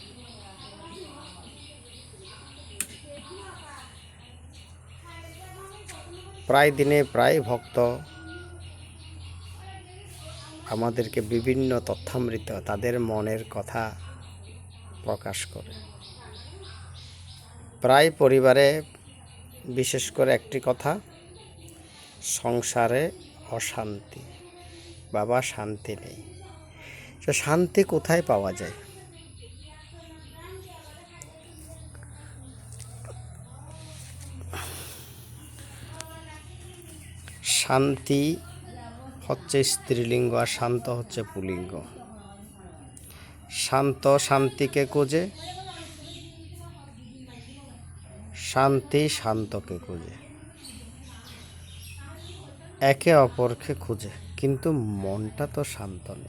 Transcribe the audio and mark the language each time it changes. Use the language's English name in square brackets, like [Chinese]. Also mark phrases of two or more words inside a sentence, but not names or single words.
[Bangla] প্রায় দিনে প্রায় ভক্ত আমাদেরকে বিভিন্ন তথ্যামৃত তাদের মনের কথা প্রকাশ করে। প্রায় পরিবারে বিশেষ করে একটি কথা, সংসারে অশান্তি, বাবা শান্তি নেই। তো শান্তি কোথায় पाওয়া যায়? शांति হচ্ছে স্ত্রীলিঙ্গ আর শান্ত হচ্ছে পুলিঙ্গ। শান্ত শান্তিকে খোঁজে, শান্তি শান্তকে খোঁজে, একে অপরকে খোঁজে, কিন্তু মনটা তো শান্ত নেই।